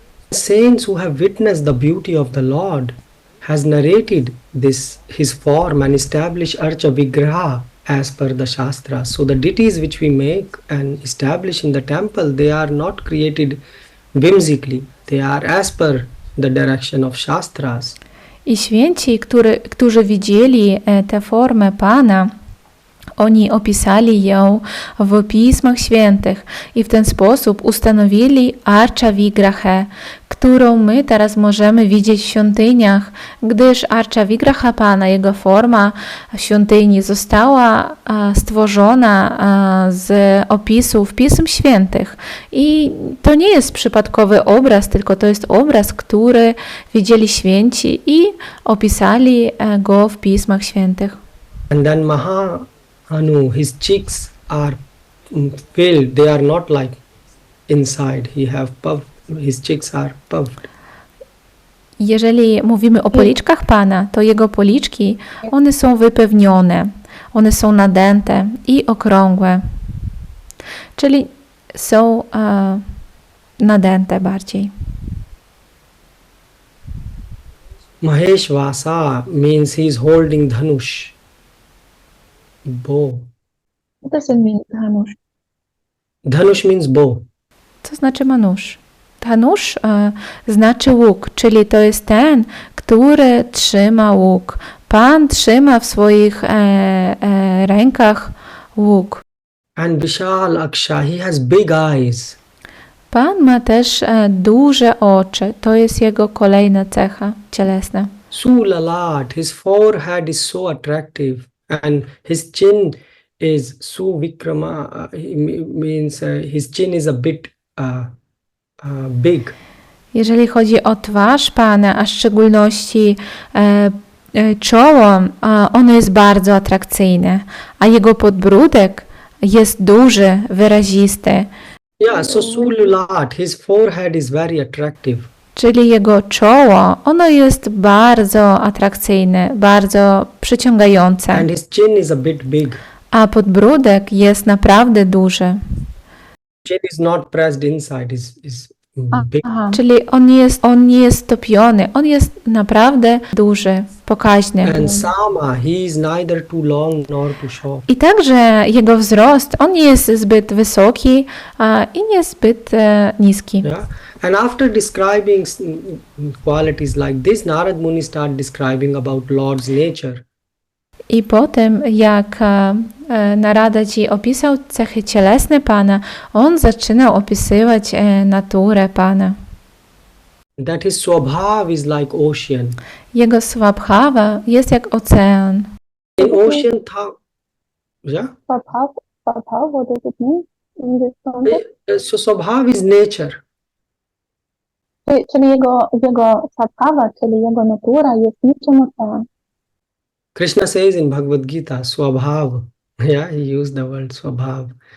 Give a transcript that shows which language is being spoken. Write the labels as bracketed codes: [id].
[en] Saints who have witnessed the beauty of the Lord has narrated his form and established Archa Vigraha as per the Shastras. So the deities which we make and establish in the temple, they are not created whimsically. They are as per the direction of Shastras. [pl] I święci, którzy widzieli tę formę Pana Oni opisali ją w Pismach Świętych i w ten sposób ustanowili Archa Vigrahe, którą my teraz możemy widzieć w świątyniach, gdyż Archa Vigraha Pana, jego forma świątyni została stworzona z opisów Pism Świętych. I to nie jest przypadkowy obraz, tylko to jest obraz, który widzieli święci i opisali go w Pismach Świętych. [en] And then Mahanu, his cheeks are filled, they are not like inside, his cheeks are puffed. [pl] Jeżeli mówimy o policzkach Pana, to Jego policzki, one są wypełnione, one są nadęte i okrągłe, czyli są nadęte bardziej. [en] Maheshvasa means he is holding dhanush, bow. What does it mean, Dhanush? Dhanush means bow. [pl] Co znaczy manusz? Dhanush znaczy łuk, czyli to jest ten, który trzyma łuk. Pan trzyma w swoich rękach łuk. [en] And Vishal Aksha, he has big eyes. [pl] Pan ma też duże oczy. To jest jego kolejna cecha cielesna. [en] Sulalat, his forehead is so attractive, and his chin is Suvikrama, means his chin is a bit big. [pl] Jeżeli chodzi o twarz Pana, a w szczególności czoło, ono jest bardzo atrakcyjne, a jego podbródek jest duży, wyrazisty. [en] Yeah, so Sulalat, his forehead is very attractive. [pl] Czyli jego czoło, ono jest bardzo atrakcyjne, bardzo przyciągające, [en] And his chin is a bit big. [pl] a podbródek jest naprawdę duży. [en] Chin is not pressed inside, is big. Aha. [pl] Czyli on nie jest topiony, on jest naprawdę duży, pokaźny. [en] And Sama, he is neither too long nor too short. [pl] I także jego wzrost, on nie jest zbyt wysoki i nie zbyt niski. [en] Yeah. And after describing qualities like this, Narad Muni start describing about Lord's nature. [pl] I po tym, jak Narada Ji opisał cechy cielesne Pana, on zaczynał opisywać naturę Pana. [en] That his swabhav is like ocean. [pl] Jego swabhava jest jak ocean. [en] In ocean, yeah. Swabhav, what does it mean in this context? So swabhav is nature. [pl] Czyli jego swabhava, czyli jego natura jest niczym ocean. [en] Krishna says in Bhagavad Gita, swabhav. Yeah, he used the word swabhav.